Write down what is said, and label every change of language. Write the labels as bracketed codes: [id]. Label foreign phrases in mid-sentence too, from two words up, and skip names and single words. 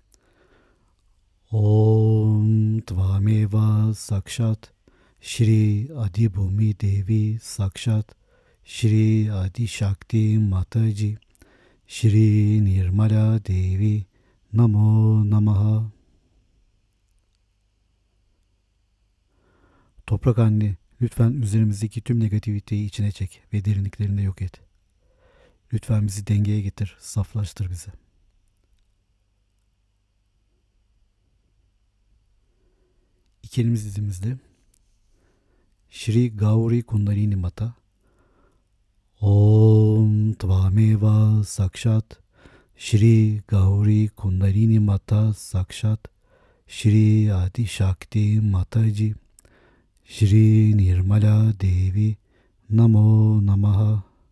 [sa] ॐ त्वमेव साक्षात् श्री आदिभूमि देवी साक्षात् श्री आदि शक्ति माताजी श्री निर्मला देवी नमो नमः. [tr] Toprak anne, lütfen üzerimizdeki tüm negativiteyi içine çek ve derinliklerinde yok et. Lütfen bizi dengeye getir, saflaştır bizi. İki elimiz dizimizde. Shri Gauri Kundalini Mata. [sa] ॐ त्वमेव साक्षात् श्री गौरी कुण्डलिनी माता साक्षात् श्री आदि शक्ति माताजी श्री निर्मला देवी नमो नमः.